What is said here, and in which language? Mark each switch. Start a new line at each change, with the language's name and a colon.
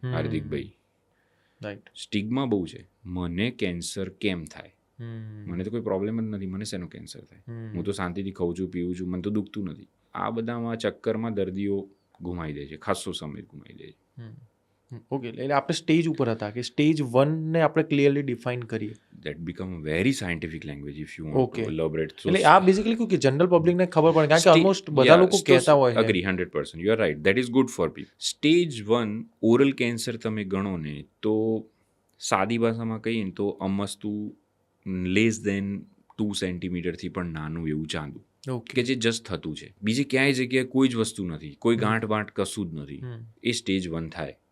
Gujarati: હાર્દિકભાઈ, stigma બહુ છે. મને કેન્સર કેમ થાય? મને તો કોઈ પ્રોબ્લેમ જ નથી, મને શેનો કેન્સર થાય? હું તો શાંતિથી ખાઉં છું, પીવું છું, મને તો દુખતું નથી. આ બધામાં ચક્કરમાં દર્દીઓ ગુમાવી દે છે, ખાસો સમય ગુમાવી દે છે. ઓકે, એટલે આપણે સ્ટેજ ઉપર હતા કે સ્ટેજ 1 ને આપણે ક્લિયરલી ડિફાઇન કરીએ.
English: That become a very scientific language if you want to elaborate.
Gujarati: એટલે આ બેઝિકલી કે જનરલ પબ્લિકને ખબર પડે, કારણ કે ઓલમોસ્ટ બધા લોકો કહેતા હોય.
English: Agree 100%, you are right, that is good for people.
Gujarati: Stage 1 oral cancer તમે ગણો ને તો સાદી ભાષામાં કહીએ ને તો અમસ્તુ લેસ દેન 2 સેન્ટીમીટરથી પણ નાનું એવું ચાંદુ કે જે જસ્ટ થતું છે, બીજી ક્યાંય જગ્યાએ કોઈ જ વસ્તુ નથી, કોઈ ગાંઠ વાંઠ કશું જ નથી, એ સ્ટેજ 1 થાય.